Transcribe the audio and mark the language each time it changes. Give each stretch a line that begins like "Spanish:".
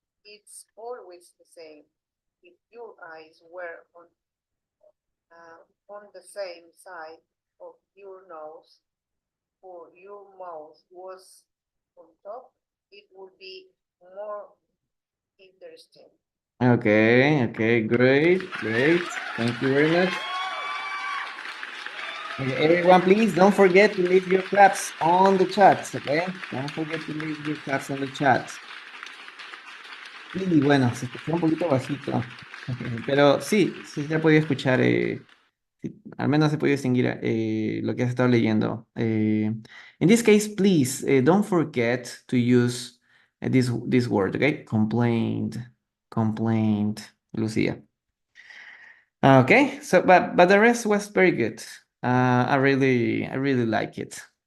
English: It's always the same. If your eyes were on the same side of your nose or your mouth was on top, it would be more interesting. Okay, okay, great, great. Thank you very much. Okay, everyone, please don't forget to leave your claps on the chat, okay? Don't forget to leave your claps on the chat.
Spanish: Y bueno, se escuchó un poquito bajito, pero sí, sí se ha podido escuchar, sí, al menos se puede distinguir lo que has estado leyendo.
English: In this case, please don't forget to use this word, okay? Complained, complained, Lucia. Okay, so but the rest was very good. I really like it.